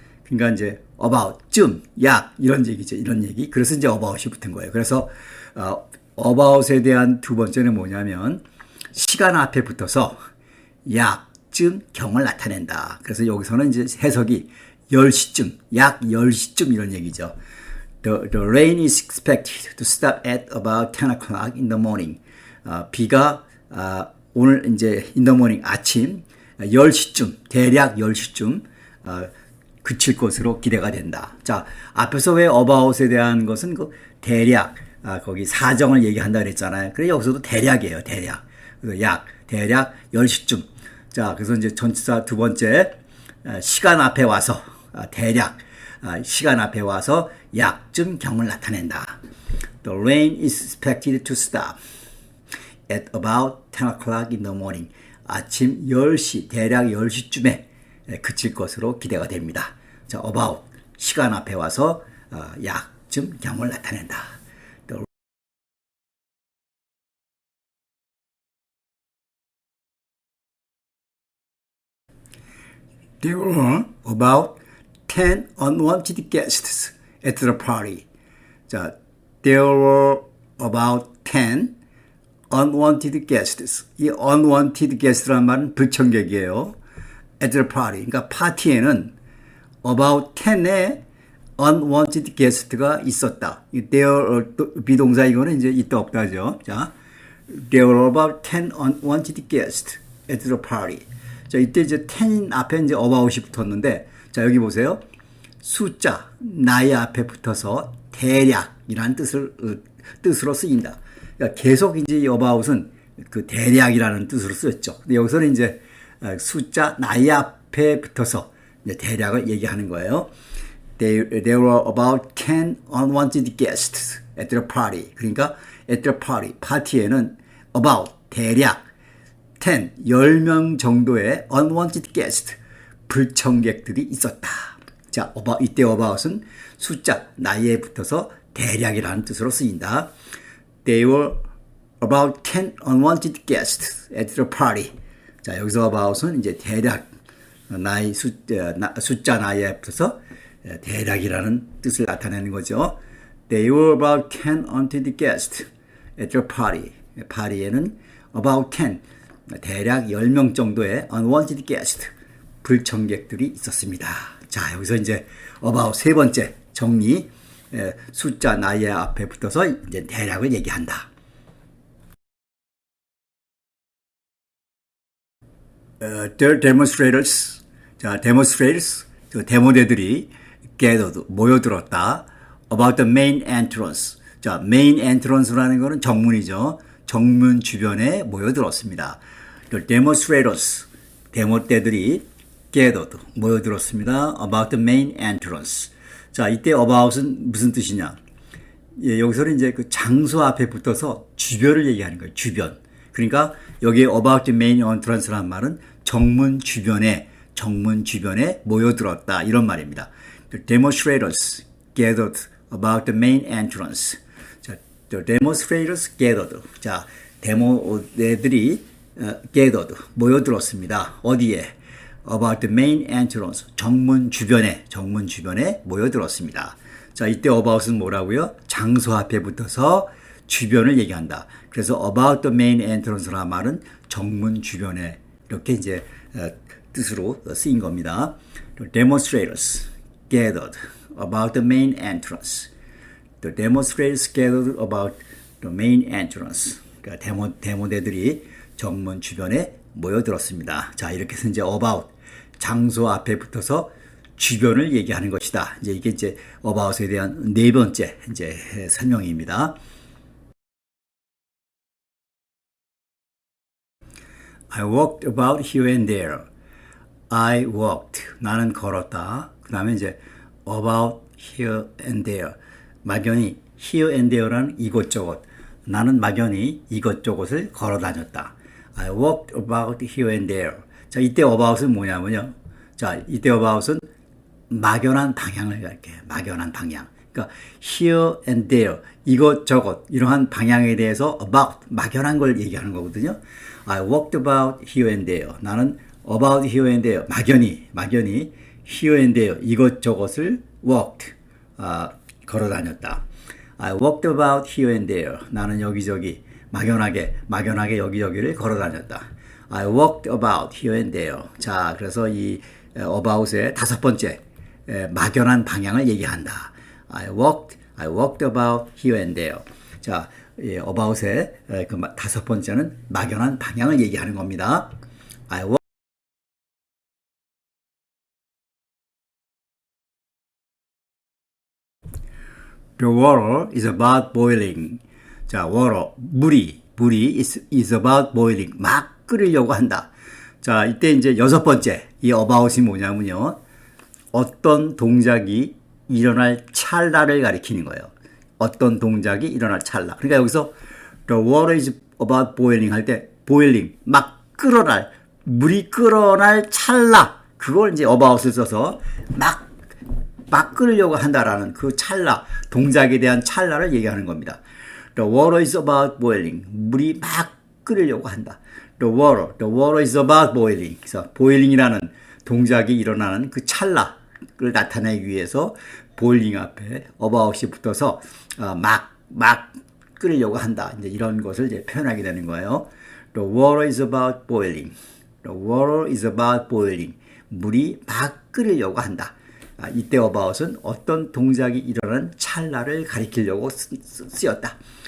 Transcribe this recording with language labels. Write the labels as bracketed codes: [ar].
[ko] 그러니까 이제 about, 쯤, 약 이런 얘기죠. 이런 얘기. 그래서 이제 about이 붙은 거예요. 그래서 about에 대한 두 번째는 뭐냐면 시간 앞에 붙어서 약쯤 경을 나타낸다. 그래서 여기서는 이제 해석이 10시쯤, 약 10시쯤 이런 얘기죠. [en] The rain is expected to stop at about 10 o'clock in the morning. [ko] 비가 오늘 이제 [en] in the morning [ko] 아침 10시쯤, 대략 10시쯤 그칠 것으로 기대가 된다. 자, 앞에서 왜 about에 대한 것은 그 대략 거기 사정을 얘기한다 그랬잖아요. 그래 여기서도 대략이에요. 대략. 대략 10시쯤. 자, 그래서 이제 전치사 두 번째, 시간 앞에 와서, 대략, 시간 앞에 와서 약쯤 경을 나타낸다. [en] The rain is expected to stop at about 10 o'clock in the morning. [ko] 아침 10시, 대략 10시쯤에 그칠 것으로 기대가 됩니다. 자, about, 시간 앞에 와서 약쯤 경을 나타낸다. [en] There were about 10 unwanted guests at the party. 자, there were about 10 unwanted guests. [ko] 이 unwanted guest라는 말은 불청객이에요. [en] At the party. [ko] 그러니까 파티에는 [en] about 10의 unwanted guest [ko] 가 있었다. there 비동사 이거는 이제 있다 없다죠. [en] 자, there were about 10 unwanted guests at the party. [ko] 자, 이때 이제 10 앞에 이제 about이 붙었는데, 자, 여기 보세요. 숫자, 나이 앞에 붙어서 대략이라는 뜻으로 쓰인다. 그러니까 계속 이제 이 about은 그 대략이라는 뜻으로 쓰였죠. 근데 여기서는 이제 숫자, 나이 앞에 붙어서 이제 대략을 얘기하는 거예요. [en] There were about 10 unwanted guests at the party. [ko] 그러니까 [en] at the party, [ko] 파티에는 about, 대략, 10명 정도의 unwanted guest, 불청객들이 있었다. 자, 이때 about은 숫자, 나이에 붙어서 대략이라는 뜻으로 쓰인다. [en] They were about 10 unwanted guests at the party. [ko] 자, 여기서 about은 이제 대략 나이 숫자 나이에 붙어서 대략이라는 뜻을 나타내는 거죠. [en] There were about 10 unwanted guests at the party. [ko] 파리에는 about 10, 대략 10명 정도의 [en] unwanted guests, [ko] 불청객들이 있었습니다. 자, 여기서 이제 about 세 번째 정리, 숫자 나이에 앞에 붙어서 이제 대략을 얘기한다. [en] The demonstrators, 자, demonstrators, [ko] 그 데모대들이 [en] gathered, [ko] 모여들었다. [en] About the main entrance. [ko] 자, main entrance라는 거는 정문이죠. 정문 주변에 모여들었습니다. [en] The demonstrators, [ko] 데모대들이 [en] gathered, [ko] 모여들었습니다. [en] About the main entrance. [ko] 자, 이때 about은 무슨 뜻이냐? 예, 여기서는 이제 그 장소 앞에 붙어서 주변을 얘기하는 거예요. 주변. 그러니까 여기 [en] about the main entrance [ko] 라는 말은 정문 주변에 모여들었다 이런 말입니다. [en] The demonstrators gathered about the main entrance. 자, the demonstrators gathered. [ko] 자, 데모대들이 [en] gathered [ko] 모여들었습니다. 어디에? [en] About the main entrance. [ko] 정문 주변에 모여들었습니다. 자, 이때 about은 뭐라고요? 장소 앞에 붙어서 주변을 얘기한다. 그래서 [en] about the main entrance [ko] 라는 말은 정문 주변에 이렇게 이제 뜻으로 쓰인 겁니다. [en] The demonstrators gathered about the main entrance. The demonstrators gathered about the main entrance. [ko] 그러니까 데모대들이 정문 주변에 모여들었습니다. 자, 이렇게 해서 이제 about 장소 앞에 붙어서 주변을 얘기하는 것이다. 이제 이게 이제 about에 대한 네 번째 이제 설명입니다. [en] I walked about here and there. I walked. [ko] 나는 걸었다. 그 다음에 이제 [en] about here and there. [ko] 막연히 [en] here and there [ko] 라는 이곳저곳. 나는 막연히 이것저것을 걸어 다녔다. [en] I walked about here and there. [ko] 자, 이때 about은 뭐냐면요. 자, 이때 about은 막연한 방향을 가리켜요. 막연한 방향. 그러니까 [en] here and there, [ko] 이것저것, 이러한 방향에 대해서 about, 막연한 걸 얘기하는 거거든요. [en] I walked about here and there. [ko] 나는 [en] about here and there, [ko] 막연히 [en] here and there, [ko] 이것저것을 [en] walked, [ko] 걸어 다녔다. [en] I walked about here and there. [ko] 나는 여기저기 막연하게 여기저기를 걸어 다녔다. [en] I walked about here and there. [ko] 자, 그래서 이 about의 다섯 번째 막연한 방향을 얘기한다. [en] I walked about here and there. [ko] 자, about의 그 다섯 번째는 막연한 방향을 얘기하는 겁니다. [en] I walked The water is about boiling. 자, water, [ko] 물이 [en] is about boiling. [ko] 막 끓이려고 한다. 자, 이때 이제 여섯 번째, 이 about이 뭐냐면요. 어떤 동작이 일어날 찰나를 가리키는 거예요. 어떤 동작이 일어날 찰나. 그러니까 여기서 [en] the water is about boiling [ko] 할 때, boiling, 막 물이 끓어날 찰나. 그걸 이제 about을 써서 막 끓으려고 한다라는 그 찰나, 동작에 대한 찰나를 얘기하는 겁니다. [en] The water is about boiling. [ko] 물이 막 끓으려고 한다. [en] The water is about boiling. [ko] 그래서 boiling이라는 동작이 일어나는 그 찰나를 나타내기 위해서 boiling 앞에 about이 붙어서 막 끓으려고 한다. 이제 이런 것을 이제 표현하게 되는 거예요. [en] The water is about boiling. The water is about boiling. [ko] 물이 막 끓으려고 한다. 이때 about은 어떤 동작이 일어나는 찰나를 가리키려고 쓰였다.